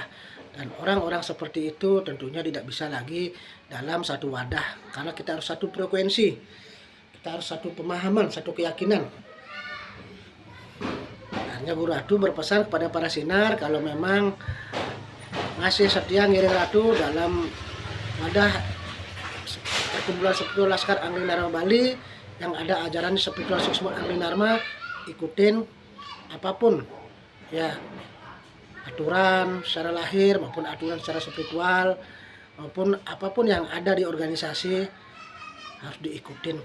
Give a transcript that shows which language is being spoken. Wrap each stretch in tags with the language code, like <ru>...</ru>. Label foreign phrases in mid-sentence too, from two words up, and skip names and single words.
<id>Dan orang-orang seperti itu tentunya tidak bisa lagi dalam satu wadah, karena kita harus satu frekuensi, kita harus satu pemahaman, satu keyakinan. Hanya Guru Ratu berpesan kepada para sinar, kalau memang masih setia ngiring Ratu dalam wadah perkumpulan spiritual Laskar Angling Dharma Bali yang ada ajaran spiritual suksma Angling Dharma, ikutin apapun ya, aturan secara lahir maupun aturan secara spiritual maupun apapun yang ada di organisasi harus diikutin.</id>